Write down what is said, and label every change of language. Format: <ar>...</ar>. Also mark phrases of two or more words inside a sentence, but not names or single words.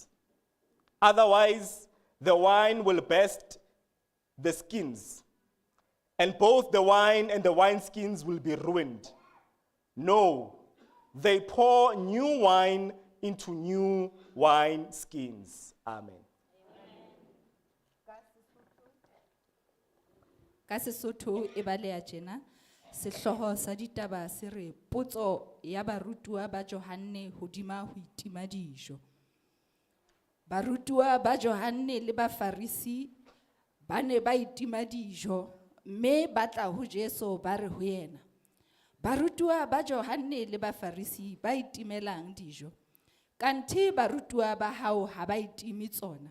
<en>Otherwise, the wine will burst the skins, and both the wine and the wineskins will be ruined. No, they pour new wine into new wineskins. Amen.</en> <st>Ka Sesotho e balea tjena, sehloho sa ditaba se re potso ya barutuwa ba Johanne hodima ho itima dijo. Barutuwa ba Johanne le Bafarisi ba ne ba itima dijo, mme ba tla ho Jesu ba re ho yena, barutuwa ba Johanne le Bafarisi ba itimelang dijo, kanthi barutuwa ba hao ha ba itimi tsona.</st>